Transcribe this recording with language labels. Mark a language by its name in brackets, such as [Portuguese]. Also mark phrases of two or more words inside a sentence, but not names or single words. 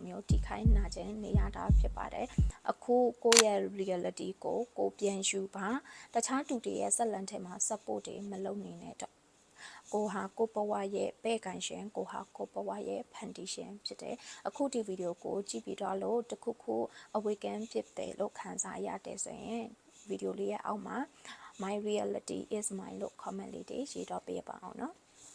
[Burmese] မျိုးထိခိုင်းနာခြင်းနေရတာဖြစ်ပါတယ်အခုကိုရဲ့ reality ကိုပြန်ယူပါတခြားသူတွေရဲ့ဇက်လန်ထဲမှာ support တွေမလုပ်နေနဲ့တော့ကိုဟာကိုဘဝရဲ့ပဲ့ကန်ရှင်ကိုဟာကိုဘဝရဲ့ဖန်တီးရှင်ဖြစ်တယ်အခုဒီဗီဒီယိုကိုကြည့်ပြီးတော့လို့တခုခု awaken ဖြစ်တယ်လို့ခံစားရတယ်ဆိုရင်ဗီဒီယိုလေးရဲ့အောက်မှာ [English] my reality is mine [Burmese] လို့ comment လေးတွေရေးတော့ပေးပါအောင်နော်